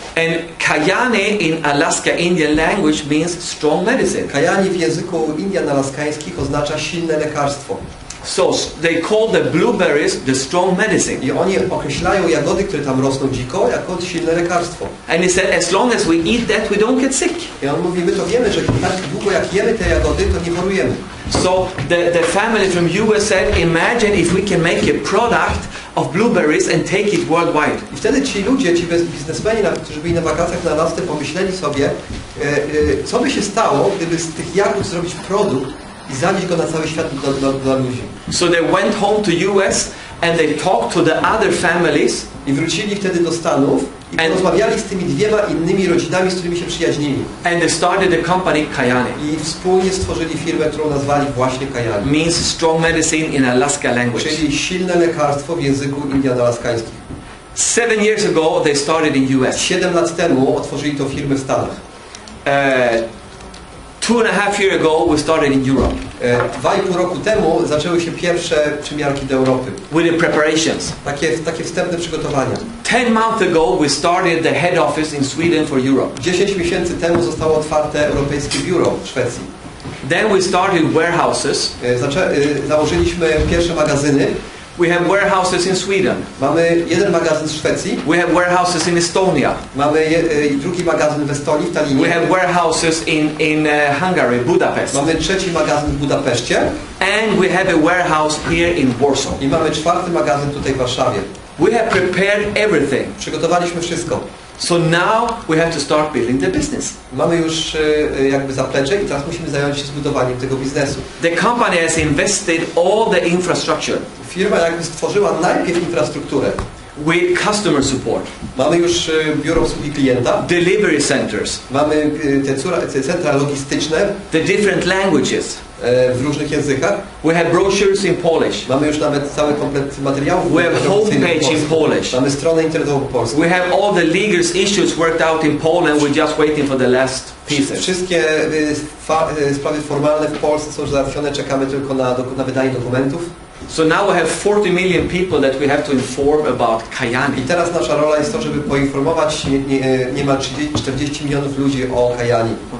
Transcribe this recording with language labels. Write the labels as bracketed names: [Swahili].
[English] And Kyani in Alaska Indian language means strong medicine. [Polish] Kyani w języku Indian alaskańskich oznacza silne lekarstwo. [English] So they call the blueberries the strong medicine. [Polish] I oni określają jagody, które tam rosną dziko, jako silne lekarstwo. [English] And he said, as long as we eat that, we don't get sick. [Polish] I on mówi, my to wiemy, że tak długo jak jemy te jagody, to nie chorujemy. [English] So the family from US said, imagine if we can make a product of blueberries and take it worldwide. [Polish] I wtedy ci ludzie, ci biznesmeni, którzy byli na wakacjach na Alasce, pomyśleli sobie, co by się stało, gdyby z tych jagód zrobić produkt i zanieść go na cały świat dla ludzi. [English] So they went home to US and they talked to the other families. [Polish] I wrócili wtedy do Stanów i rozmawiali z tymi dwiema innymi rodzinami, z którymi się przyjaźnili. [English] And they started the company Kyani. [Polish] I wspólnie stworzyli firmę, którą nazwali właśnie Kyani. [English] Means strong medicine in Alaska language. [Polish] Czyli silne lekarstwo w języku indian-alaskańskich. [English] 7 years ago they started in US. [Polish] 7 lat temu otworzyli tą firmę w Stanach. [English] 2.5 years ago we started in Europe. [Polish] 2,5 roku temu zaczęły się pierwsze przymiarki do Europy. [English] With the preparations. [Polish] Takie wstępne przygotowania. [English] 10 months ago we started the head office in Sweden for Europe. [Polish] 10 miesięcy temu zostało otwarte europejskie biuro w Szwecji. [English] Then we started warehouses. [Polish] Założyliśmy pierwsze magazyny. [English] We have warehouses in Sweden. [Polish] Mamy jeden magazyn w Szwecji. [English] We have warehouses in Estonia. [Polish] Mamy drugi magazyn w Estonii, w Tallinie. [English] We have warehouses in Hungary, Budapest. [Polish] Mamy trzeci magazyn w Budapeszcie. [English] And we have a warehouse here in Warsaw. [Polish] I mamy czwarty magazyn tutaj w Warszawie. [English] We have prepared everything. [Polish] Przygotowaliśmy wszystko. [English] So now we have to start building the business. [Polish] Mamy już jakby zaplecze i teraz musimy zająć się zbudowaniem tego biznesu. [English] The company has invested all the infrastructure. [Polish] Firma jakby stworzyła najpierw infrastrukturę. [English] With customer support. [Polish] Mamy już biuro obsługi klienta. [English] Delivery centers. [Polish] Mamy te centra logistyczne. [English] The different languages. [Polish] W różnych językach. [English] We have brochures in Polish. [Polish] Mamy już nawet cały komplet materiałów. [English] We have homepage in Polish. [Polish] Mamy stronę internetową po polsku. [English] We have all the legal issues worked out in Poland. We're just waiting for the last pieces. [Polish] Wszystkie sprawy formalne w Polsce są załatwione. Czekamy tylko na wydanie dokumentów. [English] So now we have 40 million people that we have to inform about Kyani. [Polish] I teraz nasza rola jest to, żeby poinformować niemal 40 milionów ludzi o Kyani.